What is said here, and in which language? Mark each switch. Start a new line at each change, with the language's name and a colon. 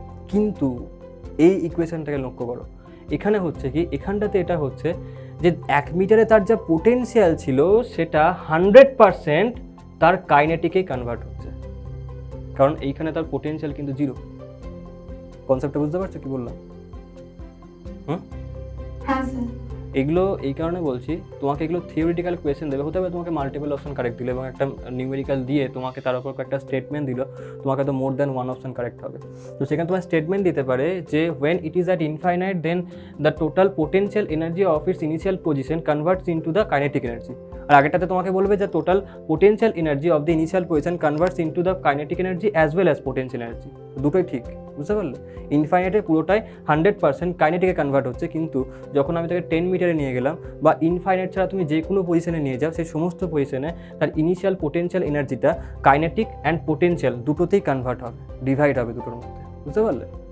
Bangla: কিন্তু এই ইকুয়েশনটাকে লক্ষ্য করো, এখানে হচ্ছে কি, এখানটাতে এটা হচ্ছে যে 1 মিটারে তার যা পোটেনশিয়াল ছিল সেটা 100% তার কাইনেটিকেই কনভার্ট হচ্ছে, কারণ এইখানে তার পোটেনশিয়াল কিন্তু 0। কনসেপ্টটা বুঝতে পারছো কি বললাম? হ্যাঁ স্যার। এগুলো এই কারণে বলছি, তোমাকে এগুলো থিওরিটিক্যাল কোয়েশ্চেন দেবে, হতে হবে তোমাকে মাল্টিপল অপশন কারেক্ট দিল এবং একটা নিউমেরিক্যাল দিয়ে তোমাকে তার উপর একটা স্টেটমেন্ট দিল, তোমাকে তো more than one option correct হবে। তো সেখানে তোমার স্টেটমেন্ট দিতে পারে যে
English: when it is at infinite then the total potential energy of its initial position converts into the kinetic energy।
Bangla: আর আগেরটাতে তোমাকে বলবে যে
English: Total potential energy of the initial position converts into the kinetic energy as well as potential energy.
Bangla: দুটোই ঠিক, বুঝতে পারলে? ইনফাইনাইটে পুরোটাই 100% কাইনেটিকে convert হচ্ছে, কিন্তু যখন আমি তাকে 10 মিটারে নিয়ে গেলাম বা ইনফাইনাইট ছাড়া তুমি যে কোনো পজিশনে নিয়ে যাও, সেই সমস্ত পজিশনে তার ইনিশিয়াল পোটেনশিয়াল এনার্জিটা কাইনেটিক অ্যান্ড পোটেনশিয়াল দুটোতেই কনভার্ট হবে, ডিভাইড হবে দুটোর মধ্যে, বুঝতে পারলে?